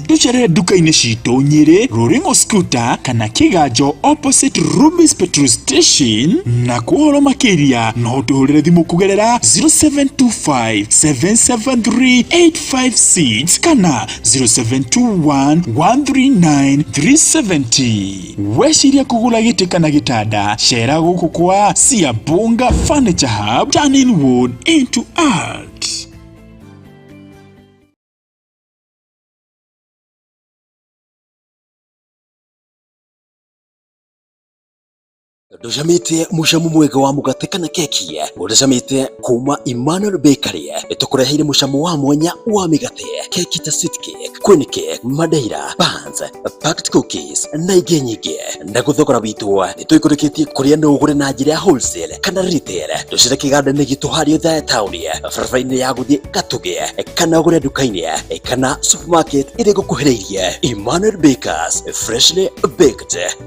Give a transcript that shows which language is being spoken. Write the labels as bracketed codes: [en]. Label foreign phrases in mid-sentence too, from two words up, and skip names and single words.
[ki] Tũcerere duka-inĩ citũ Nyĩrĩ, Roringo Scooter kana Kĩganjo opposite Rubis petrol station, na kuhoro makĩria no tũhũrĩre thimũ kũgerera 0725 773 856 kana 0721 139 370. Weciria kũgũra gĩtĩ kana gĩtanda, cera gũkũ kwa Siabonga Furniture Hub, [en] turning wood into art. [ki] Ndũcamĩte mũcamo mwega wa mũgate kana keki ũracamĩte kuma Emmanuel Bakery. Nĩtũkũreheire mũcamo wa mwanya wa mĩgate, keki ta [en] sweet cake, queen cake, madeira, buns, packed cookies [ki] na ingĩ nyingĩ. Na thogora witũ nĩtũikũrũkĩtie kũrĩa no ũgũre na njĩra ya wholesale kana retail. Tũcere kĩganda-inĩ gitũ harĩa Othaya taũni, barabara-inĩ ya gũthiĩ Gatũgĩ, kana ũgũre nduka-inĩ kana supermarket ĩrĩa ĩgũkuhĩrĩirie. [en] Emmanuel Bakers, freshly baked.